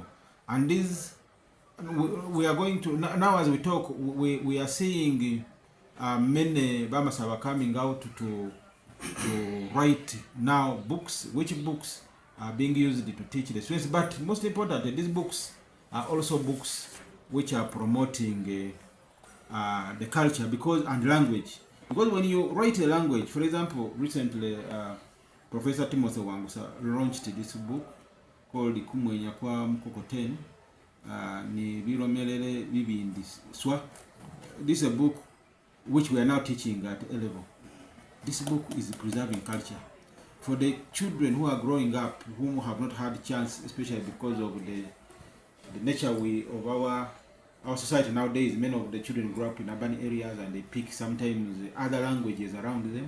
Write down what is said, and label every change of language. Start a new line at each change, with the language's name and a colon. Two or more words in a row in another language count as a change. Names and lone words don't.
English: And this, we are going to now, as we talk, we are seeing many Bamasaba coming out to write now books, which books are being used to teach the students. But most importantly, these books are also books which are promoting the culture and language. Because when you write a language, for example, recently Professor Timothy Wangusa launched this book called Kumwenya kwa Mkokoteni,
Masaaba: ni biromelele bibindi swa.
English: This is a book which we are now teaching at A level. This book is preserving culture. for the children who are growing up, whom have not had a chance, especially because of the nature of our society nowadays. Many of the children grow up in urban areas and they pick sometimes other languages around them.